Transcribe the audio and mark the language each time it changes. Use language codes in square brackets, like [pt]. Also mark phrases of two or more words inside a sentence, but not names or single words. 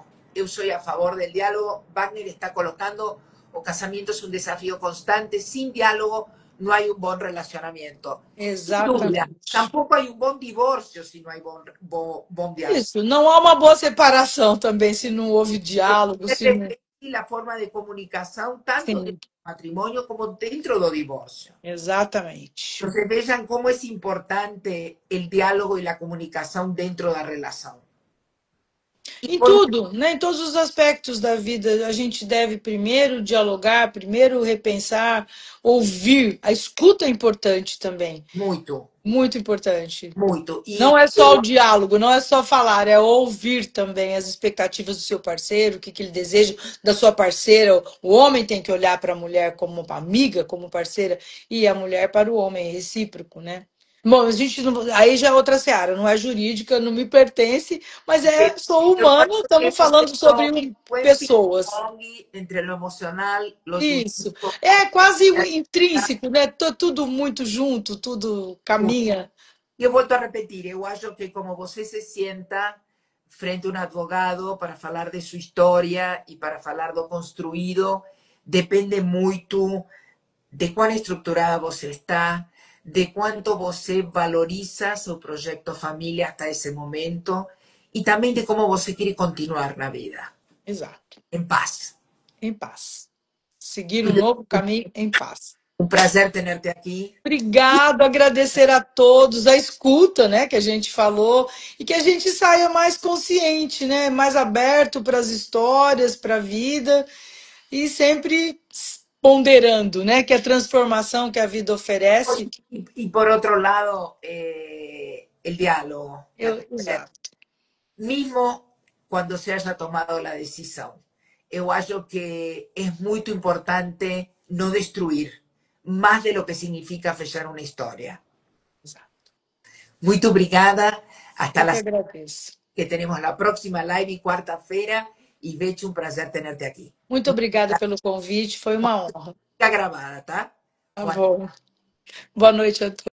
[es] Yo soy a favor del diálogo. Wagner está colocando o casamiento es un desafío constante. Sin diálogo no hay un buen relacionamiento. Sin duda. [pt] Exatamente. [es] Tampoco hay un buen divorcio si no hay buen diálogo. [pt] Isso. Não há uma boa separação também se não houve diálogo, se não. [es] Y la forma de comunicación tanto dentro [pt] Sim, [es] del matrimonio como dentro del divorcio. [pt] exatamente. [es] Entonces vean cómo es importante el diálogo y la comunicación dentro de la relación. Y [pt] Em [es] por [pt] tudo, né? Em todos os aspectos da vida, a gente deve primeiro dialogar, primeiro repensar, ouvir. A escuta é importante também, [es] mucho, [pt] muito importante. [es] mucho. [pt] Não [es] Y [pt] é só o diálogo, não é só falar, é ouvir também as expectativas do seu parceiro, o que, que ele deseja da sua parceira. O homem tem que olhar para a mulher como uma amiga, como parceira, e a mulher para o homem, é recíproco, né? Bom, a gente não, aí já é outra seara, não é jurídica, não me pertence, mas sou [es] yo [pt] humana, [es] creo que estamos hemos [pt] falando [es] hecho [pt] sobre [es] un buen [pt] pessoas. [es] ping-pong entre lo emocional, lo [pt] Isso. [es] jurídico. [pt] É quase intrínseco, né? Tudo muito junto, tudo caminha. [es] Y he vuelto a repetir, yo [pt] acho que [es] como você se sienta frente a un advogado para hablar de su historia y para hablar de lo construido, depende mucho de cuán estructurada você está, de cuánto você valoriza su proyecto familia hasta ese momento y también de cómo você quiere continuar la vida, [pt] Exato. [es] en paz. [pt] Em paz. Seguir um novo caminho em paz. [es] Un placer tenerte aquí. [pt] Obrigado, agradecer a todos, a escuta, né, que a gente falou, e que a gente saia mais consciente, né, mais aberto para as histórias, para a vida, e sempre ponderando, né, que a transformação que a vida oferece, [es] Y por otro lado, el diálogo, [pt] exato, [es] mismo cuando se haya tomado la decisión. [pt] Eu acho que [es] es muy importante no destruir más de lo que significa fechar una historia. [pt] exato. [es] Muy obrigada. Hasta [pt] Eu que [es] la [pt] agradeço. [es] que tenemos la próxima live y cuarta-feira. Y Becho, un placer tenerte aquí. [pt] Muito obrigada pelo convite, foi uma honra. [es] Está grabada, ¿tá? [pt] Tá bom. Boa noite a todos.